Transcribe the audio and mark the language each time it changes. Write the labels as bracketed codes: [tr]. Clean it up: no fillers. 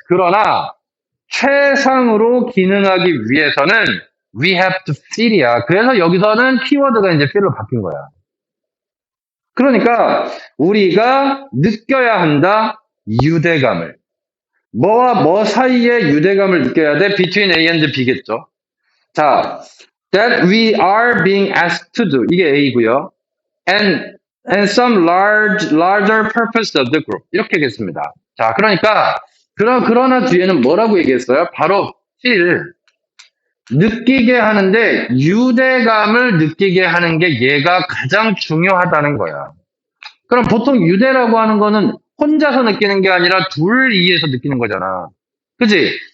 [ko] 그러나 최상으로 기능하기 위해서는 [en] we have to feel [ko] 이야. 그래서 여기서는 키워드가 이제 feel로 바뀐 거야. 그러니까 우리가 느껴야 한다. 유대감을. 뭐와 뭐 사이에 유대감을 느껴야 돼? [en] Between A and B겠죠. 자, that we are being asked to do. [ko] 이게 A고요. [en] And some larger purpose of the group. [ko] 이렇게겠습니다. 자, 그러니까 그러나 뒤에는 뭐라고 얘기했어요? 바로 feel. 느끼게 하는데 유대감을 느끼게 하는 게 얘가 가장 중요하다는 거야. 그럼 보통 유대라고 하는 거는 혼자서 느끼는 게 아니라 둘 이에서 느끼는 거잖아. 그치?